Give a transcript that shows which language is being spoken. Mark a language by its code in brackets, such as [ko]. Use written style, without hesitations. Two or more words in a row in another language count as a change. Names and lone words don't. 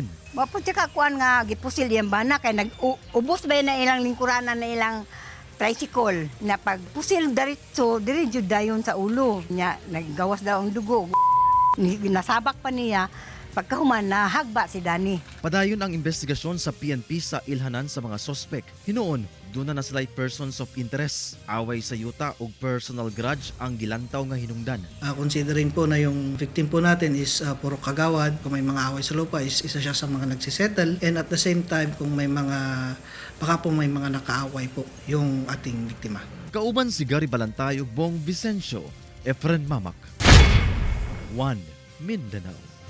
[ceb] Mapod siya kakuan nga gipusil iyang bana kay nag-ubos ba na ilang lingkuranan na ilang tricycle na pagpusil diretso diri jud dayon sa ulo nya naggawas daw ang dugo. Nasabak pa niya pagkahuman na hagba si Dani. Padayon ang investigasyon sa PNP sa ilhanan sa mga sospek. Hinuon, [tl] doon na sila [en] persons of interest. [ceb] Away sa yuta ug [en] personal grudge [ceb] ang gilantaw nga hinungdan. [tl] Considering po na yung victim po natin is puro kagawad, kung may mga away sa lupa is isa siya sa mga nagsisettle, [en] and at the same time [tl] kung may mga baka po may mga nakaaway po yung ating biktima. [ceb] Kauban si Gary Balantay ug Bong Vicencio, Efren Mamak. 1 Mindanao.